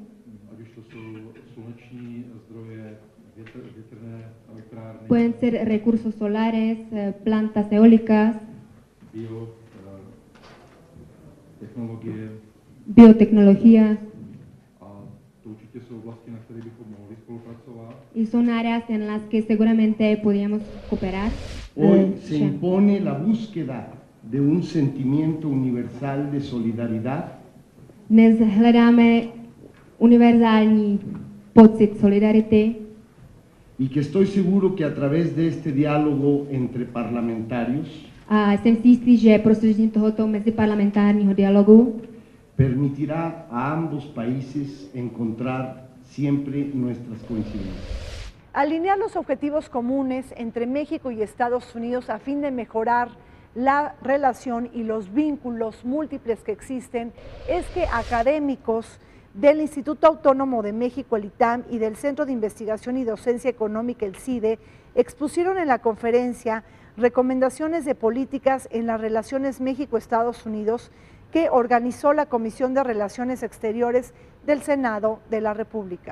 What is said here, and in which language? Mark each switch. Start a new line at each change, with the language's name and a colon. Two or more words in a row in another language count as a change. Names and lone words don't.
Spanish: Pueden ser recursos solares, plantas eólicas, biotecnología. Y son áreas en las que seguramente podríamos cooperar. Hoy se impone la búsqueda de un sentimiento universal de solidaridad.
Czech: Dnes hledáme univerzální pocit solidarity.
Spanish: Y que estoy seguro que a través de este diálogo entre parlamentarios
Czech: a jsem si jistý, že prostřednictvím tohoto meziparlamentárního dialogu
Spanish: permitirá a ambos países encontrar siempre nuestras coincidencias. Alinear los objetivos comunes entre México y Estados Unidos a fin de mejorar la relación y los vínculos múltiples que existen es que académicos del Instituto Autónomo de México, el ITAM, y del Centro de Investigación y Docencia Económica, el CIDE, expusieron en la conferencia recomendaciones de políticas en las relaciones México-Estados Unidos que organizó la Comisión de Relaciones Exteriores del Senado de la República.